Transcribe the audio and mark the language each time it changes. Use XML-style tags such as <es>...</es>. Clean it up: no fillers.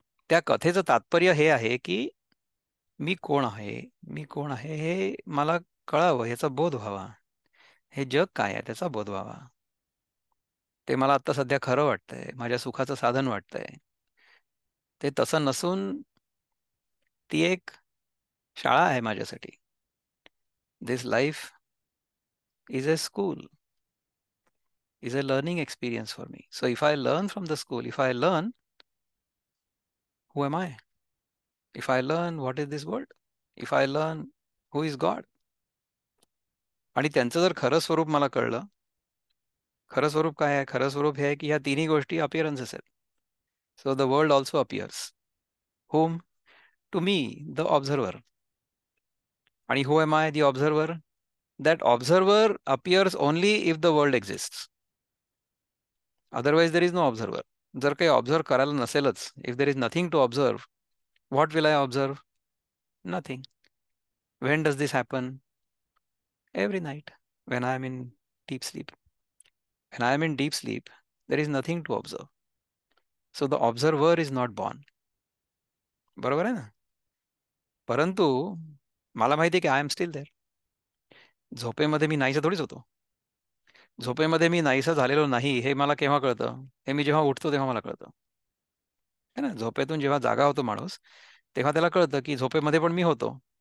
<mr>त्या कथेचं तात्पर्य हे आहे की मी कोण आहे, मी कोण आहे हे मला कळावं, ह्याचा बोध व्हावा. हे जग काय आहे त्याचा बोध व्हावा. ते मला आत्ता सध्या खरं वाटतंय, माझ्या सुखाचं साधन वाटतंय. ते तसं नसून ती एक शाळा आहे माझ्यासाठी. दिस life</mr> <en>is a school, is a learning experience for me. So if I learn from the school, if I learn, who am I? If I learn, what is this world? If I learn, who is God?</en> <mr>आणि त्यांचं जर खरं स्वरूप मला कळलं, खरं स्वरूप काय आहे? खरं स्वरूप हे आहे की ह्या तिन्ही गोष्टी अपिअरन्सेस आहेत.</mr> <en>So the world also appears. Whom? To me, the observer. आणि who am I, the observer? That observer appears only if the world exists. Otherwise there is no observer. जर काही observe करायला नसेलच, if there is nothing to observe, what will I observe? Nothing. When does this happen? Every night, when I am in deep sleep. When I am in deep sleep, there is nothing to observe. So the observer is not born.</en> <mr>बरोबर आहे ना? परंतु मला माहिती आहे की I am still there. झोपेमध्ये मी नाहीसा थोडीच होतो. झोपेमध्ये मी नाहीसा झालेलो नाही हे मला केव्हा कळतं? हे मी जेव्हा उठतो तेव्हा मला कळतं. है ना? झोपेतून जेव्हा जागा होतो माणूस, तेव्हा त्याला कळतं की झोपेमध्ये पण मी होतो.</mr>